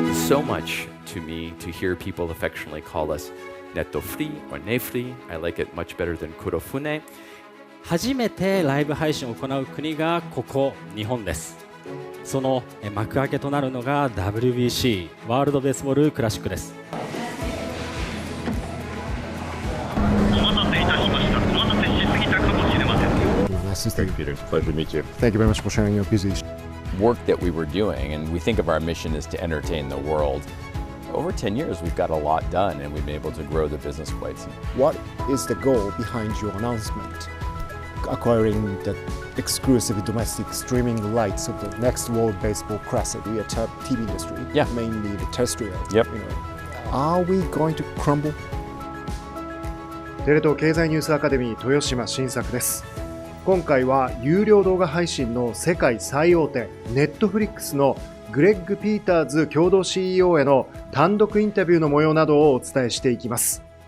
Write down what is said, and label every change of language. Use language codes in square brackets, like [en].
[en] so much to me to hear people affectionately call us Netto-free or Ne-free. I like it much better than Kurofune. [ja] 初めてライブ配信を行う国がここ日本です。その幕開けとなるのが WBC ワールドベースボールクラシックです。お待たせいたしました。お待たせしすぎたかもしれません。 [en] Nice to Thank you, Peter. It's a pleasure to meet you. Thank you very much for sharing your busy work that we were doing, and we think of our mission as to entertain the world. Over 10 years, we've got a lot done, and we've been able to grow the business quite some. What is the goal behind your announcement? Acquiring the exclusive domestic streaming rights of the next World Baseball Classic via TV industry, Yeah. mainly the terrestrial. Yep. Are we going to crumble? [ja] テレ東経済ニュースアカデミー豊島晋作です。今回は有料動画配信の世界最大手ネットフリックスのグレッグ・ピーターズ共同 CEO への単独インタビューの模様などをお伝えしていきます。